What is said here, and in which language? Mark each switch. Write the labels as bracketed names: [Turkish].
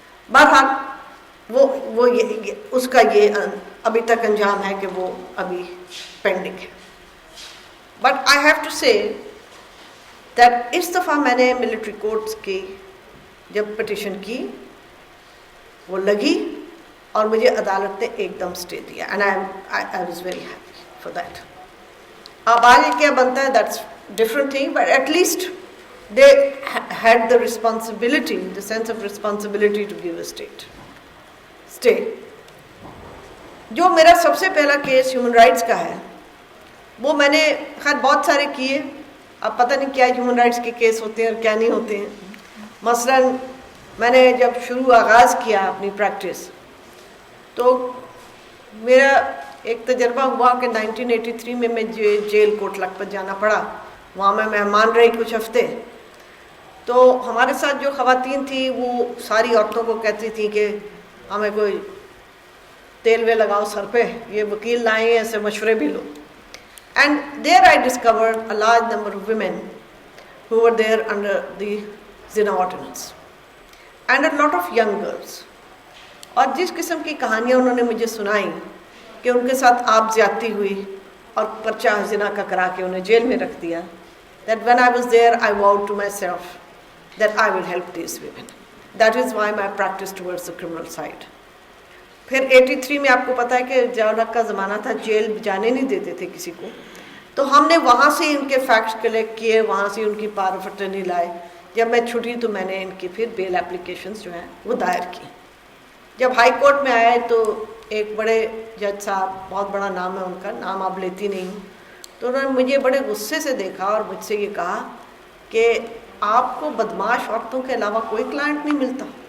[Urdu] بہرحال وہ اس کا یہ ابھی تک انجام ہے کہ وہ ابھی پینڈنگ ہے. [English] but I have to say that [Urdu] اس دفعہ میں نے ملٹری کورٹس کی جب پٹیشن کی وہ لگی اور مجھے عدالت نے ایک دم اسٹے دیا, [English] And I was very happy for that. [Urdu] اب آگے کیا بنتا ہے [English] That's different thing, but at least they had the responsibility, the sense of responsibility to give a stay. [Urdu] جو میرا سب سے پہلا کیس ہیومن رائٹس کا ہے وہ میں نے خیر بہت سارے کیے. اب پتہ نہیں کیا ہیومن رائٹس کے کیس ہوتے ہیں اور کیا نہیں ہوتے ہیں. مثلا میں نے جب آغاز کیا اپنی پریکٹس تو میرا ایک تجربہ ہوا کہ 1983 میں جیل کوٹ لکھپت جانا پڑا. وہاں میں مہمان رہی کچھ ہفتے. تو ہمارے ساتھ جو خواتین تھیں وہ ساری عورتوں کو کہتی تھیں کہ ہمیں کوئی تیل وے لگاؤ سر پہ, یہ وکیل لائیں ہیں, ایسے مشورے بھی لو. [English] And there I discovered a large number of women who were there under the zina ordinance and a lot of young girls. [Urdu] اور جس قسم کی کہانیاں انہوں نے مجھے سنائیں کہ ان کے ساتھ آپ زیادتی ہوئی اور پرچہ زنا کا کرا کے انہیں جیل میں رکھ دیا, [English] that when I was there I vowed to myself that I will help these women. That is why my practice towards the criminal side. [Urdu] پھر 83 میں آپ کو پتہ ہے کہ جاولک کا زمانہ تھا, جیل جانے نہیں دیتے تھے کسی کو. تو ہم نے وہاں سے ان کے فیکٹس کلیکٹ کیے, وہاں سے ان کی پاور آف اٹرنی لائے. جب میں چھٹی تو میں نے ان کی پھر بیل اپلیکیشنز جو ہیں وہ دائر کی. جب ہائی کورٹ میں آئے تو ایک بڑے جج صاحب, بہت بڑا نام ہے ان کا, نام اب لیتی نہیں ہوں, تو انہوں نے مجھے بڑے غصے سے دیکھا اور مجھ سے یہ کہا کہ آپ کو بدماش عورتوں کے علاوہ کوئی کلائنٹ نہیں ملتا.